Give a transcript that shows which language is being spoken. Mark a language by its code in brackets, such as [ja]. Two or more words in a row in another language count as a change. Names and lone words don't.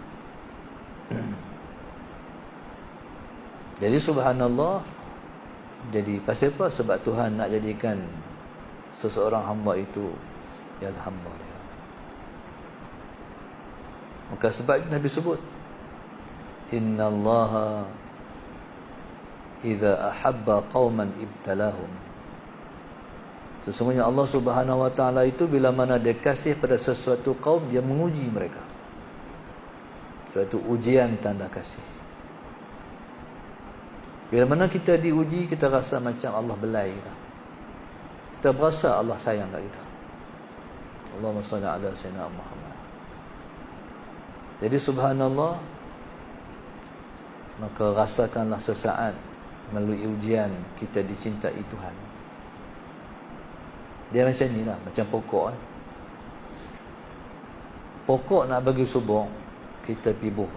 [ms] Jadi subhanallah, jadi pasal apa? Sebab Tuhan nak jadikan seseorang hamba itu ialah hamba dia. Maka sebab itu Nabi sebut, [ar] innallaha idza ahabba qauman ibtalahum [ms] Sesungguhnya Allah [ar] Subhanahu wa taala [ms] itu bila mana dia kasih pada sesuatu kaum, dia menguji mereka. Suatu ujian tanda kasih. Bila mana kita diuji, kita rasa macam Allah belai kita. Kita berasa Allah sayang kat kita. [ar] Allahumma salli ala sayyidina Muhammad. [ms] Jadi subhanallah, maka rasakanlah sesaat melalui ujian kita dicintai Tuhan. Dia macam ni lah, macam pokok kan. Pokok nak bagi subur, kita pergi buah.